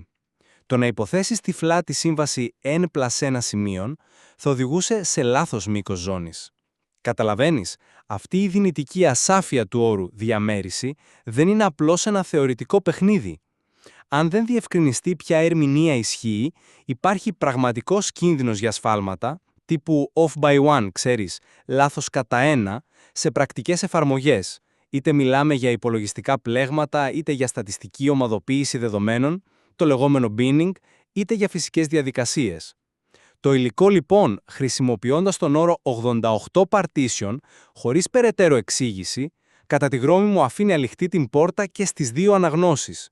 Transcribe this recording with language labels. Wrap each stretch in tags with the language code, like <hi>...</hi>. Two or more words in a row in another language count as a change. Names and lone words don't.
<el>Το να υποθέσεις τυφλά τη σύμβαση n+1 σημείων θα οδηγούσε σε λάθος μήκος ζώνης. Καταλαβαίνεις, αυτή η δυνητική ασάφεια του όρου διαμέριση δεν είναι απλώς ένα θεωρητικό παιχνίδι. Αν δεν διευκρινιστεί ποια ερμηνεία ισχύει, υπάρχει πραγματικός κίνδυνος για σφάλματα, τύπου</el> <en>off by one,</en> <el>ξέρεις, λάθος κατά ένα, σε πρακτικές εφαρμογές. Είτε μιλάμε για υπολογιστικά πλέγματα, είτε για στατιστική ομαδοποίηση δεδομένων, το λεγόμενο binning, είτε για φυσικές διαδικασίες. Το υλικό λοιπόν, χρησιμοποιώντας τον όρο 88 partition, χωρίς περαιτέρω εξήγηση, κατά τη γνώμη μου αφήνει ανοιχτή την πόρτα και στις δύο αναγνώσεις.</el>